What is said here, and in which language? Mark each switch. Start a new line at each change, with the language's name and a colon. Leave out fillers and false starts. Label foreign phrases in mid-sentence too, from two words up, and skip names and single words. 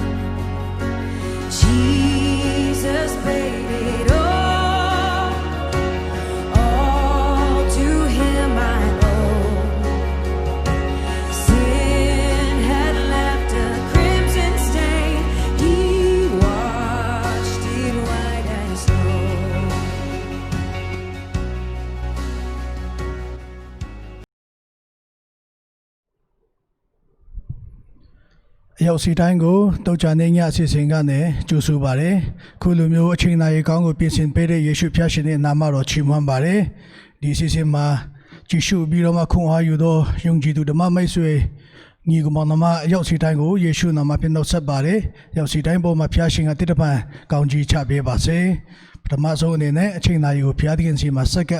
English: Jesus paid it all to him I owe. Sin had left a crimson stain, he washed it white as snow.
Burmese: ရောက်စီတိုင်းကိုတောချာနေညအစီအစဉ်ကနေကြိုဆိုပါရယ်ခုလိုမျိုးအချိန်တိုင်းကောင်းကို ပြင်ဆင်ပေးတဲ့ယေရှုဖျားရှင်ရဲ့နာမတော်ချီးမွမ်းပါရယ်ဒီအစီအစဉ်မှာကြည့်ရှုပြီးတော့မှခွန်အားယူသောယုံကြည်သူဓမ္မမိတ်ဆွေညီကောင်မောင်နှမရောက်စီတိုင်းကိုယေရှုနာမဖြင့်နှုတ်ဆက်ပါရယ်ရောက်စီတိုင်းပေါ်မှာဖျားရှင်ကတည်တပံကောင်းကြီးချပေးပါစေပထမဆုံးအနေနဲ့အချိန်တိုင်းကိုဖျားသခင်စီမှာစက္က